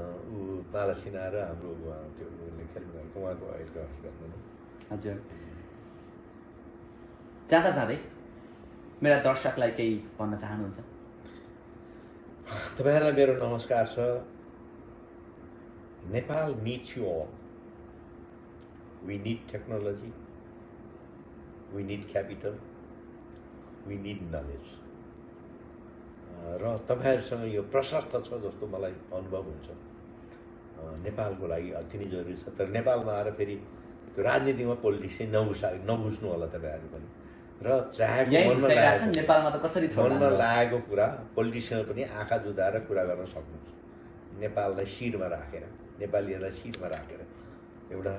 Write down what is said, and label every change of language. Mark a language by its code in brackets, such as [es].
[ne] ऊ माला सिन्हा र हाम्रो त्यो खेल्नु भएको उहाँको अहिलेको हस्पिटलमा। हजुर, जाँदा जाँदै मेरा दर्शकलाई केही भन्न चाहनुहुन्छ? तपाईँहरूलाई मेरो नमस्कार छ। [en] Nepal needs you all. We need technology, we need capital, we need knowledge. [ne] र तपाईँहरूसँग यो प्रशस्त छ जस्तो मलाई अनुभव हुन्छ। नेपालको लागि अति नै जरुरी छ। तर नेपालमा आएर फेरि त्यो राजनीतिमा पोलिटिक्स चाहिँ नघुस्नु होला तपाईँहरू पनि। र चाहेको मनमा लागेको कुरा पोलिटिसियन पनि आँखा जुदाएर कुरा गर्न सक्नुहुन्छ, नेपाललाई शिरमा राखेर, नेपालीहरूलाई शिरमा राखेर एउटा।